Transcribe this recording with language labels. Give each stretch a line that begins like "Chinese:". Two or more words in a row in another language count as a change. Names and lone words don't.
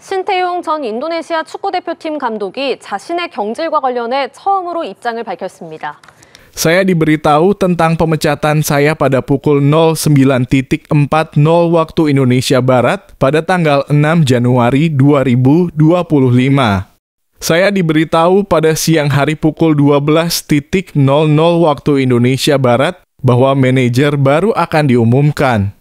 Korean: 신태용 전 인도네시아 축구대표팀 감독이 자신의 경질과 관련해 처음으로 입장을 밝혔습니다.
Indonesian: Saya diberitahu tentang pemecatan saya pada pukul 09.40 waktu Indonesia Barat pada tanggal 6 Januari 2025. Saya diberitahu pada siang hari pukul 12.00 waktu Indonesia Barat bahwa manajer baru akan diumumkan.